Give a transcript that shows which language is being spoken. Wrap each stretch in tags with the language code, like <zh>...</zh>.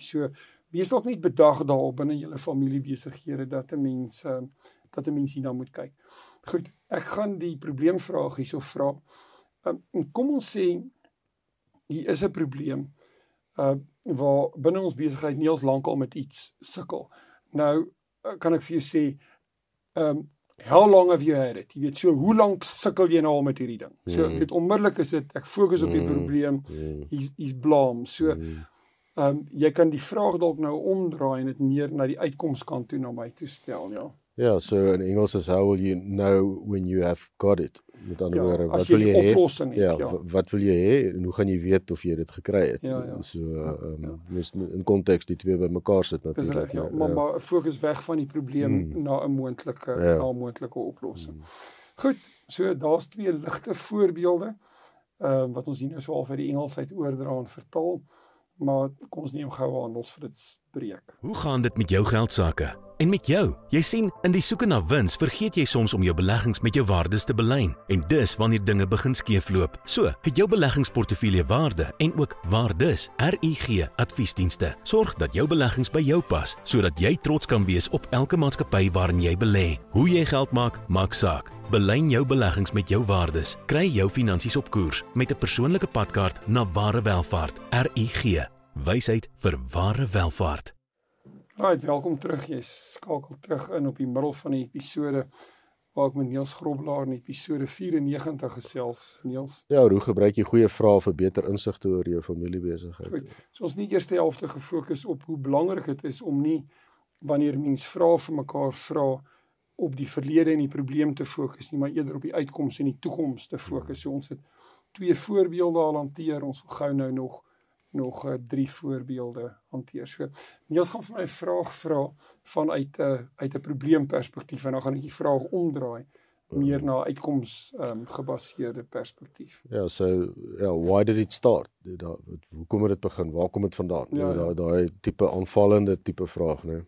<af>So wees dalk net bedag daarop binne julle familiebesighede dat 'n mens hierna moet kyk. Goed, ek gaan die probleemvraag hierso vra. En kom ons sê hier is 'n probleem waar binne ons besigheid nie ons lankal met iets sukkel. Nou kan ek vir jou sê</af> <en>how long have you had it?</en> <af>Jy weet, so hoe lank sukkel jy nou al met hierdie ding? So dit onmiddellik is dit ek fokus op die probleem, hier's blame. So jy kan die vraag dalk nou omdraai en dit meer na die uitkomskant toe na my toe stel, ja. Ja, so in Engels is</af> <en>how will you know when you have got it?</en> <af>Met ander woorde, wat wil jy hê? Ja, wat wil jy hê en hoe gaan jy weet of jy dit gekry het? So mens in konteks die twee bymekaar sit natuurlik. Ja, maar fokus weg van die probleem na 'n moontlike oplossing. Goed, so daar's twee ligte voorbeelde wat ons hier nou so al vir die Engels uit oordra en vertaal. Maar kom ons neem gou aan ons vir dit breek. Hoe gaan dit met jou geldsaake? En met jou? Jy sien, in die soeke na wins vergeet jy soms om jou beleggings met jou waardes te belyn. En dis wanneer dinge begin skeefloop. So, het jou beleggingsportefeulje waarde en ook waardes. RIG Adviesdienste sorg dat jou beleggings by jou pas, sodat jy trots kan wees op elke maatskappy waarin jy belê. Hoe jy geld maak, maak saak. Belyn jou beleggings met jou waardes. Kry jou finansies op koers met 'n persoonlike padkaart na ware welvaart. RIG. Wysheid vir ware welvaart. Right, welkom terug. Jy skakel terug in op die middel van die episode waar ek met Niels Grobelaar in episode 94 gesels. Niels? Ja, hoe gebruik jy goeie vrae vir beter insigte oor jou familiebesigheid? Goed, so ons nie eerste helfte gefokus op hoe belangrik dit is om nie wanneer mens vrae vir mekaar vra op die verlede en die probleem te fokus nie, maar eerder op die uitkoms en die toekoms te fokus. So ons het 2 voorbeelde al hanteer, ons wil gou nou nog 3 voorbeelde hanteer. So Niels gaan vir my 'n vraag vra vanuit 'n probleemperspektief en dan gaan ek die vraag omdraai meer na uitkoms gebaseerde perspektief. Ja, so</af> <en>why did it start?</en> <af>Hoe kom dit begin? Waar kom dit vandaan? Daai tipe aanvallende tipe vraag, né?</af>